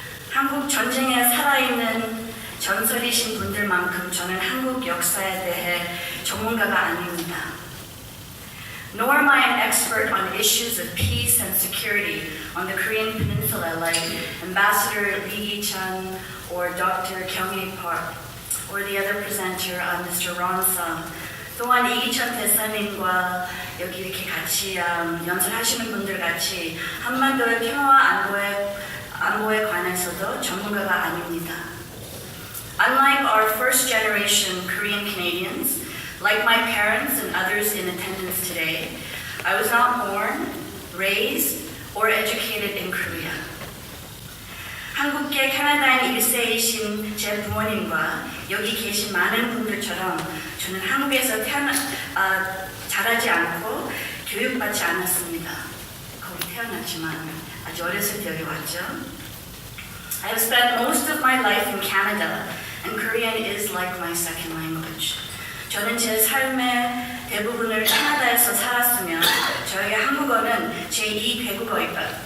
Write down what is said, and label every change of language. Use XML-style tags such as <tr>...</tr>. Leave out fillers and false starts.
<ko>한국 전쟁에 살아있는 전설이신 분들만큼 저는 한국 역사에 대해 전문가가 아닙니다.</ko> <en>Nor am I an expert on issues of peace and security on the Korean Peninsula like Ambassador Lee Gi-chan or Dr. Kyung-hee Park or the other presenter, Mr. Ron Sung.</en> <ko>또한 이기찬 대사님과 여기 이렇게 같이 연설하시는 분들 같이 한반도의 평화와 안보에 관해서도 전문가가 아닙니다.</ko> <en>Unlike our first generation Korean Canadians, like my parents and others in attendance today, I was not born, raised, or educated in Korea.</en> <ko>한국계 캐나다인 1세이신 제 부모님과 여기 계신 많은 분들처럼 저는 한국에서 자라지 않고 교육받지 않았습니다. 거기 태어났지만 아주 어렸을 때 여기 왔죠.</ko> <en>I have spent most of my life in Canada, and Korean is like my second language.</en> <ko>저는 제 삶의 대부분을 캐나다에서 살았으면 저에게 한국어는 제2 외국어입니다.</ko>